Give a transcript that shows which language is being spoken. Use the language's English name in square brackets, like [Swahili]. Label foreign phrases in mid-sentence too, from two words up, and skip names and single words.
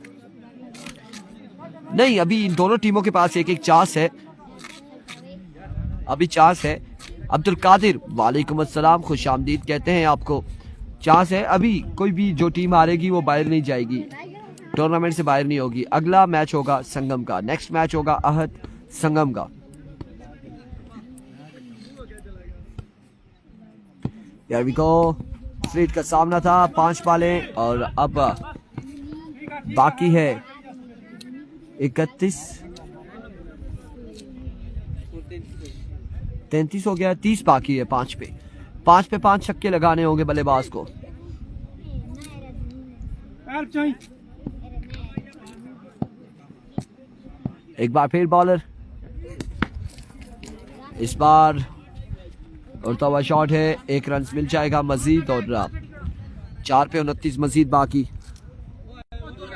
[Urdu] نہیں، ابھی ان دونوں ٹیموں کے پاس ایک چانس ہے، ابھی چانس ہے. عبدل قادر وعلیکم السلام، خوش آمدید کہتے ہیں آپ کو. چانس ہے، ابھی کوئی بھی جو ٹیم ہارے گی وہ باہر نہیں جائے گی، ٹورنامنٹ سے باہر نہیں ہوگی. اگلا میچ ہوگا سنگم کا, [English] next match [Urdu] ہوگا احد سنگم کا. [English] Here we go, [Urdu] سٹریٹ کا سامنا تھا، 5 بالیں اور اب باقی ہے 31، 33 ہو گیا، 30 باقی ہے. 5 پہ 5 چھکے لگانے ہوں گے بلے باز کو۔ ایک بار پھر باؤلر، اس بار اڑتا ہوا شاٹ ہے، 1 رن مل جائے گا مزید اور 4 پہ 29 مزید باقی.